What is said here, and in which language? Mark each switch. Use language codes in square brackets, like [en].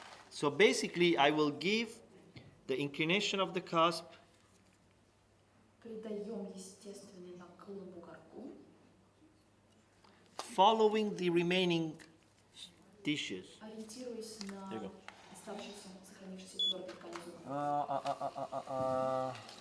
[en] So basically, I will give the inclination of the cusp [ru] Придаем естественный наклон бугорку. [en] following the remaining tissues. [ru] Ориентируясь на [en] There you go. [ru] оставшиеся, сохранившиеся твердые ткани зуба.